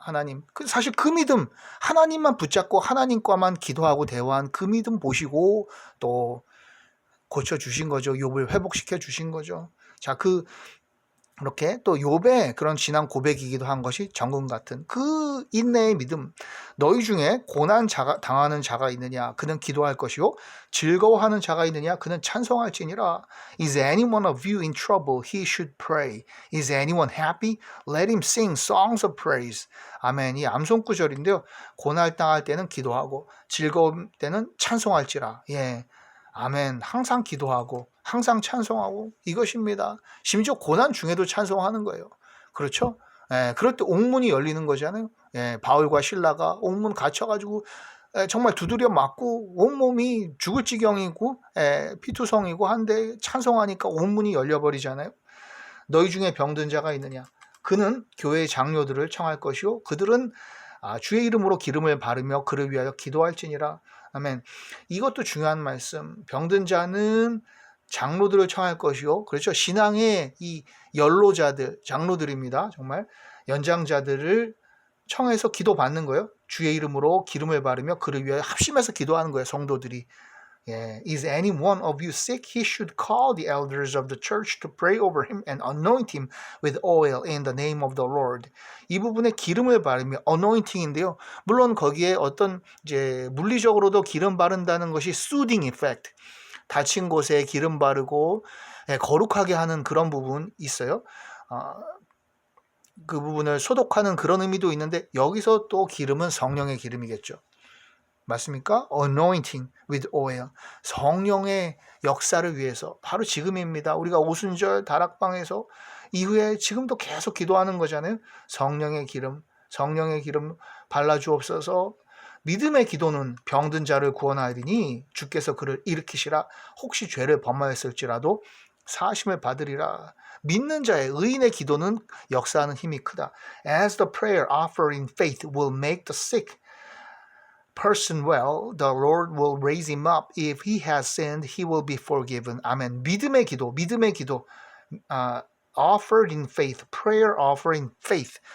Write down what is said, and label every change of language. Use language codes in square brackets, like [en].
[ko] 하나님, 사실 그 믿음, 하나님만 붙잡고 하나님과만 기도하고 대화한 그 믿음 보시고 또 고쳐주신 거죠. 욥을 회복시켜 주신 거죠. 자, 그렇게 또 욥의 그런 지난 고백이기도 한 것이 정금 같은 그 인내의 믿음. 너희 중에 고난 당하는 자가 있느냐? 그는 기도할 것이요. 즐거워하는 자가 있느냐? 그는 찬송할지니라. [en] Is anyone of you in trouble? He should pray. Is anyone happy? Let him sing songs of praise. [ko] 아멘. 이 암송 구절인데요. 고난 당할 때는 기도하고 즐거울 때는 찬송할지라. 예. 아멘. 항상 기도하고 항상 찬송하고 이것입니다. 심지어 고난 중에도 찬송하는 거예요. 그렇죠? 예, 그럴 때 옥문이 열리는 거잖아요. 예, 바울과 실라가 옥문 갇혀가지고 정말 두드려 맞고 온몸이 죽을 지경이고 피투성이고 한데 찬송하니까 온문이 열려버리잖아요. 너희 중에 병든 자가 있느냐? 그는 교회의 장로들을 청할 것이요 그들은 주의 이름으로 기름을 바르며 그를 위하여 기도할지니라. 아멘. 이것도 중요한 말씀. 병든 자는 장로들을 청할 것이요. 그렇죠. 신앙의 이 연로자들, 장로들입니다. 정말 연장자들을 청해서 기도받는 거예요. 주의 이름으로 기름을 바르며 그를 위하여 합심해서 기도하는 거예요. 성도들이. [en] Is any one of you sick? He should call the elders of the church to pray over him and anoint him with oil in the name of the Lord. [ko] 이 부분에 기름을 바르며 anointing인데요. 물론 거기에 어떤 이제 물리적으로도 기름 바른다는 것이 [en] soothing effect. [ko] 다친 곳에 기름 바르고 거룩하게 하는 그런 부분 있어요. 그 부분을 소독하는 그런 의미도 있는데 여기서 또 기름은 성령의 기름이겠죠. 맞습니까? [en] Anointing with oil. [ko] 성령의 역사를 위해서 바로 지금입니다. 우리가 오순절 다락방에서 이후에 지금도 계속 기도하는 거잖아요. 성령의 기름 발라주옵소서. 믿음의 기도는 병든 자를 구원하리니 주께서 그를 일으키시라. 혹시 죄를 범하였을지라도 사심을 받으리라. 믿는 자의 의인의 기도는 역사하는 힘이 크다. [en] As the prayer offered in faith will make the sick person well, the Lord will raise him up. If he has sinned, he will be forgiven. [ko] 아멘. 믿음의 기도. [en] Offered in faith, prayer offered in faith.